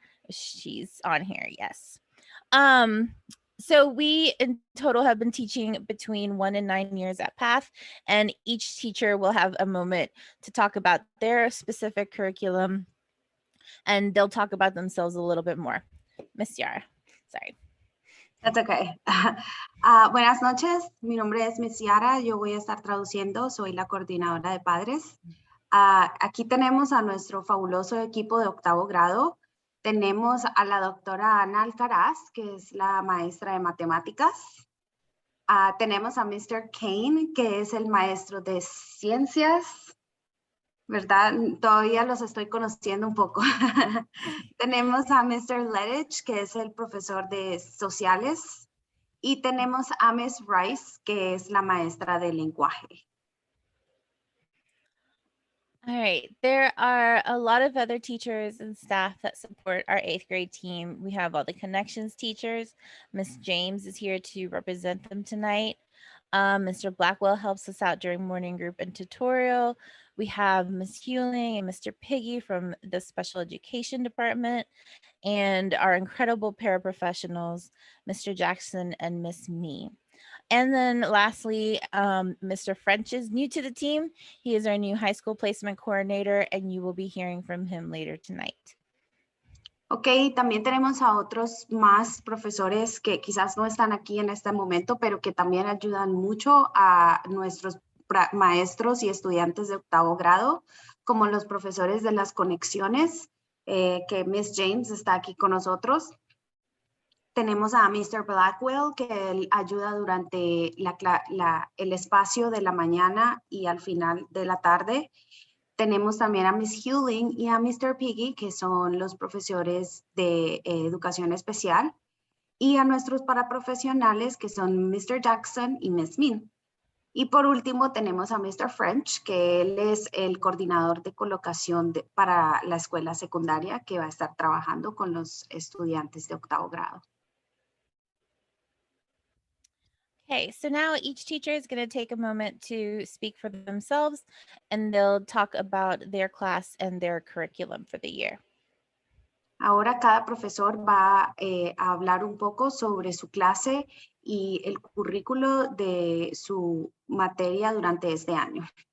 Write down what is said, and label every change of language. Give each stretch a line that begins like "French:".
English: She's on here, yes. So we in total have been teaching between 1 and 9 years at PATH, and each teacher will have a moment to talk about their specific curriculum, and they'll talk about themselves a little bit more. Miss Yara, sorry. That's okay.
Spanish: Buenas noches, mi nombre es Miss Yara, yo voy a estar traduciendo, soy la coordinadora de padres. Aquí tenemos a nuestro fabuloso equipo de 8º grado. Tenemos a la doctora Ana Alcaraz, que es la maestra de matemáticas. Tenemos a Mr. Kane, que es el maestro de ciencias, ¿verdad? Todavía los estoy conociendo un poco. Tenemos a Mr. Lettich, que es el profesor de sociales. Y tenemos a Miss Rice, que es la maestra de lenguaje.
English: All right, there are a lot of other teachers and staff that support our 8th grade team. We have all the connections teachers. Miss James is here to represent them tonight. Mr. Blackwell helps us out during morning group and tutorial. We have Miss Hewling and Mr. Piggy from the special education department, and our incredible paraprofessionals, Mr. Jackson and Miss Me. And then lastly, Mr. French is new to the team. He is our new high school placement coordinator, and you will be hearing from him later tonight.
Spanish: Ok, también tenemos a otros más profesores que quizás no están aquí en este momento, pero que también ayudan mucho a nuestros maestros y estudiantes de 8º grado, como los profesores de las conexiones, que Miss James está aquí con nosotros. Tenemos a Mr. Blackwell, que él ayuda durante el espacio de la mañana y al final de la tarde. Tenemos también a Miss Hewling y a Mr. Piggy, que son los profesores de educación especial. Y a nuestros paraprofesionales, que son Mr. Jackson y Miss Min. Y por último tenemos a Mr. French, que él es el coordinador de colocación para la escuela secundaria, que va a estar trabajando con los estudiantes de 8º grado.
English: Okay, so now each teacher is going to take a moment to speak for themselves, and they'll talk about their class and their curriculum for the year.
Spanish: Ahora cada profesor va a hablar un poco sobre su clase y el currículo de su materia durante este año.